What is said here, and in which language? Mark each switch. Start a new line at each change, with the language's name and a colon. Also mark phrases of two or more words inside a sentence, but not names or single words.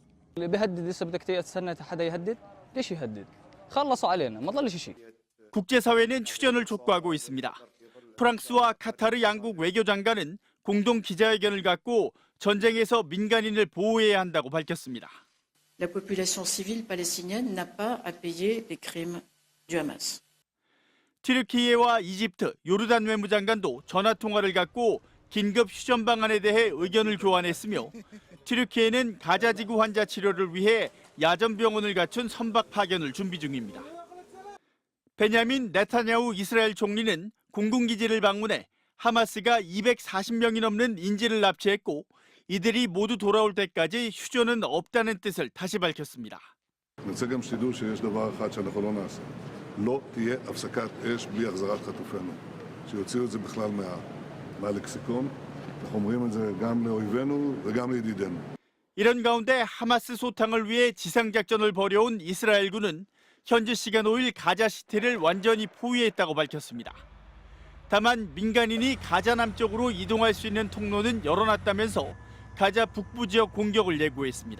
Korean: 국제사회는 휴전을 촉구하고 있습니다. 프랑스와 카타르 양국 외교장관은 공동 기자회견을 갖고 전쟁에서 민간인을 보호해야 한다고 밝혔습니다.
French: La population civile palestinienne n'a pas à payer les crimes du Hamas.
Korean: 튀르키예와 이집트, 요르단 외무장관도 전화통화를 갖고 긴급 휴전 방안에 대해 의견을 교환했으며 튀르키예는 가자지구 환자 치료를 위해 야전병원을 갖춘 선박 파견을 준비 중입니다. 베냐민 네타냐후 이스라엘 총리는 공군기지를 방문해 하마스가 240명이 넘는 인질을 납치했고 이들이 모두 돌아올 때까지 휴전은 없다는 뜻을 다시 밝혔습니다.
Hebrew: לא תהיה הפסקת אש בלי החזרת חטופינו. שיוציאו את זה בכלל מהלקסיקון. אנחנו אומרים את זה גם לאויבינו וגם לידידינו.
Korean: 이런 가운데 하마스 소탕을 위해 지상작전을 벌여온 이스라엘군은 현지 시간 5일 가자시티를 완전히 포위했다고 밝혔습니다. 다만 민간인이 가자 남쪽으로 이동할 수 있는 통로는 열어놨다면서 가자 북부 지역 공격을 예고했습니다.